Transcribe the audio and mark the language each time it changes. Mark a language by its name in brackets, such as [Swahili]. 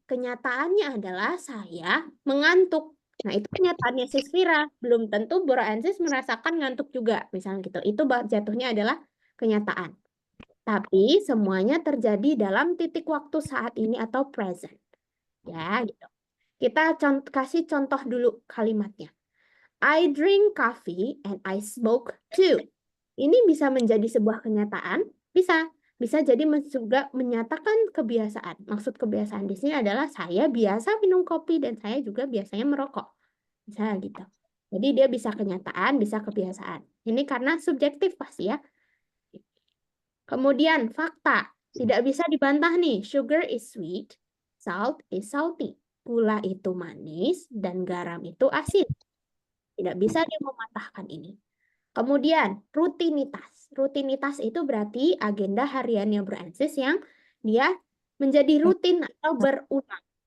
[Indonesian] Kenyataannya adalah saya mengantuk. Nah, itu kenyataannya Sis Vira. Belum tentu Bro Ansis merasakan ngantuk juga. Misalnya gitu. Itu jatuhnya adalah kenyataan. Tapi semuanya terjadi dalam titik waktu saat ini atau present. Ya, gitu. Kita kasih contoh dulu kalimatnya. [English] I drink coffee and I smoke too. [Indonesian] Ini bisa menjadi sebuah kenyataan. Bisa jadi juga menyatakan kebiasaan. Maksud kebiasaan di sini adalah saya biasa minum kopi dan saya juga biasanya merokok. Misalnya gitu. Jadi dia bisa kenyataan, bisa kebiasaan. Ini karena subjektif pasti ya. Kemudian fakta. Tidak bisa dibantah nih. [English] Sugar is sweet, salt is salty. [Indonesian] Gula itu manis dan garam itu asin. Tidak bisa dia mematahkan ini. Kemudian rutinitas. Rutinitas itu berarti agenda hariannya Bro Ansis yang dia menjadi rutin atau berulang.